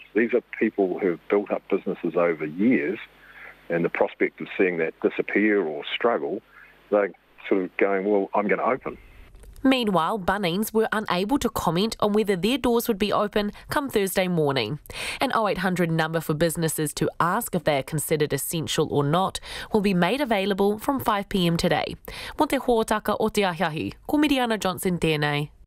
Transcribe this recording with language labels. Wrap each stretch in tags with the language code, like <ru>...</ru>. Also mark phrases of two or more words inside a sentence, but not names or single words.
<en>These are people who have built up businesses over years, and the prospect of seeing that disappear or struggle, they're sort of going, well, I'm going to open. Meanwhile, Bunnings were unable to comment on whether their doors would be open come Thursday morning. An 0800 number for businesses to ask if they are considered essential or not will be made available from 5 p.m. today.</en> <mi>Mo te hōtaka o te ahiahi, ko Meriana Johnsen tēnei.</mi>